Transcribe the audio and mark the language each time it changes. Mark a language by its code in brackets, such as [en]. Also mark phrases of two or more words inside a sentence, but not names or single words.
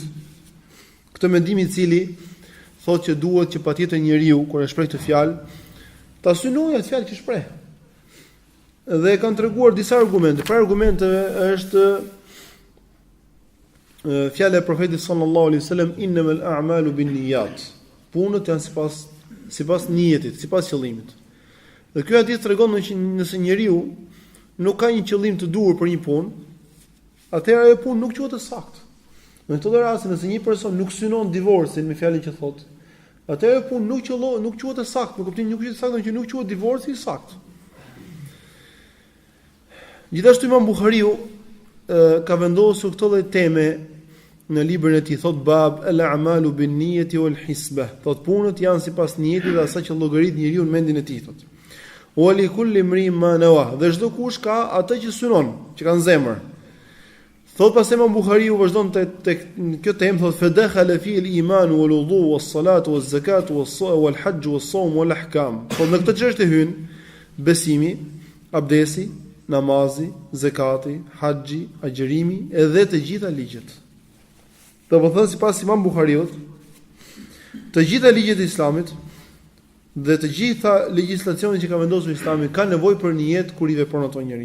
[sq] Këtë mendim i cili thotë që duhet që patjetër njeriu kur e shpreh këtë fjalë ta synojë atë fjalë që shpreh. Dhe kanë treguar disa argumente. Pra argumenteve është fjala e profetit [ar] صلى الله عليه وسلم إنما الأعمال بالنيات. [sq] Punët janë sipas niyetit, sipas qëllimit. Dhe ky hadith tregon që nëse njeriu nuk ka një qëllim të duhur për një punë, atëherë ajo punë nuk quhet e saktë. Në këtë rast, nëse një person nuk synon divorcin me fjalën që thotë, atëherë punë nuk quhet e saktë, në kuptimin nuk quhet e saktë, që nuk quhet divorci i saktë. Gjithashtu Imam Buhariu ka vendosur këtë lloj teme në librin e tij, thot [ar] باب الأعمال بالنية والحسبة. [sq] Thot punët janë sipas niyetit dhe asaj që llogarit njeriu në mendin e tij, thot. [ar] ولكل امرئ ما نوى. [sq] Dhe çdo kush ka atë që synon, që ka në zemër. Thot pas Imam Buhariu vazhdon tek kjo temë, thot [ar] فدخل في الإيمان والوضوء والصلاة والزكاة والحج والصوم والأحكام. [sq] Thot në këtë çështje hyn besimi, abdesi, namazi, zakati, haxhi, agjërimi edhe të gjitha ligjet. Do të thonë sipas Imam Buhariut, të gjitha ligjet e Islamit dhe të gjitha legjislacionet që ka vendosur Islami kanë nevojë për një jetë kur i vepron ato njeriu.